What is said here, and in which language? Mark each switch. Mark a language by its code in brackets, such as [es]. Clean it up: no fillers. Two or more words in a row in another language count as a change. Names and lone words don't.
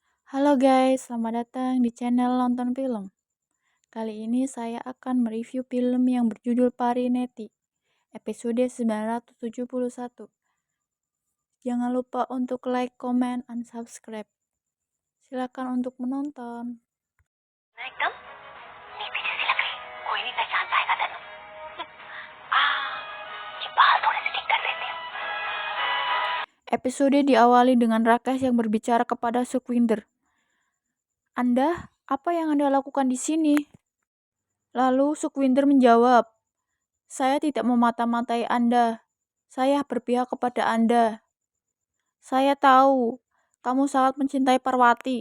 [id] Halo guys, selamat datang di channel Nonton Film. Kali ini saya akan mereview film yang berjudul Pari Neti, episode 971. Jangan lupa untuk [en] like, comment, and subscribe. [id] Silakan untuk menonton. [hi] ना एकदम ये पीछे से लग रही कोई नहीं पहचान पाएगा तेनू ये बाल थोड़े से ठीक कर देती हूँ [id] Episode diawali dengan Rakesh yang berbicara kepada Sukhwinder. Anda, apa yang Anda lakukan di sini? Lalu Sukhwinder menjawab, saya tidak memata-matai Anda. Saya berpihak kepada Anda. Saya tahu, kamu sangat mencintai Parwati.